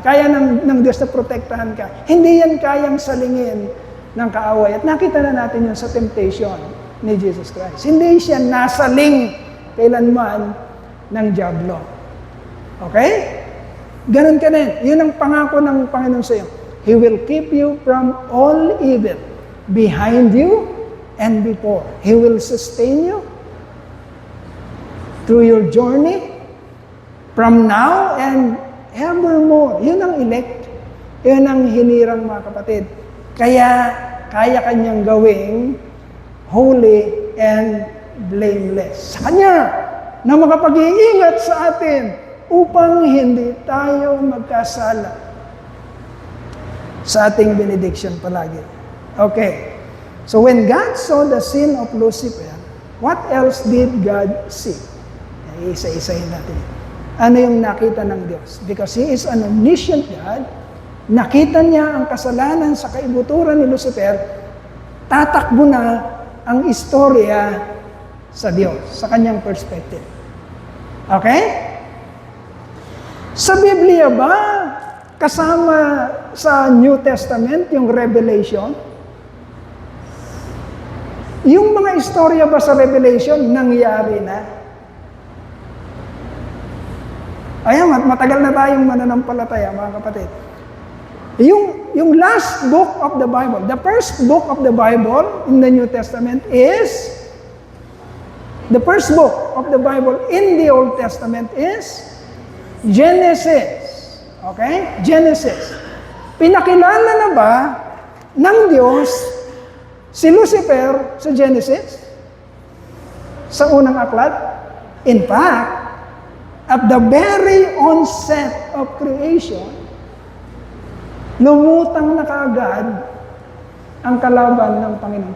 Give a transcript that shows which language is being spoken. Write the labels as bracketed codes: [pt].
[tl] Kaya ng Diyos na protektahan ka. Hindi yan kayang salingin ng kaaway. At nakita na natin yun sa temptation ni Jesus Christ. Hindi siya nasaling kailanman ng dyablo. Okay? Ganun ka din. Yun ang pangako ng Panginoon sa iyo. [en] He will keep you from all evil, behind you and before. He will sustain you through your journey from now and evermore. [tl] Yun ang elect. Yun ang hinirang, mga kapatid. Kaya kanyang gawing [en] holy and blameless. [tl] Sa Kanya na makapag-iingat sa atin upang hindi tayo magkasala. Sa ating benediction palagi. Okay. [en] So when God saw the sin of Lucifer, what else did God see? [tl] Isa-isahin natin. Ano yung nakita ng Diyos? [en] Because He is an omniscient God, [tl] nakita niya ang kasalanan sa kaibuturan ni Lucifer, tatakbo na ang istorya sa Diyos, sa kanyang perspective. Okay? Sa Biblia ba, kasama sa New Testament, yung Revelation? Yung mga istorya ba sa Revelation, nangyari na? Ayan, matagal na tayong mananampalataya, mga kapatid. [en] Yung last book of the Bible, the first book of the Bible in the New Testament is, the first book of the Bible in the Old Testament is Genesis. Okay? Genesis. [tl] Pinakilala na ba ng Diyos si Lucifer sa Genesis? Sa unang aklat? [en] In fact, at the very onset of creation, [tl] lumutang na kaagad ang kalaban ng Panginoon.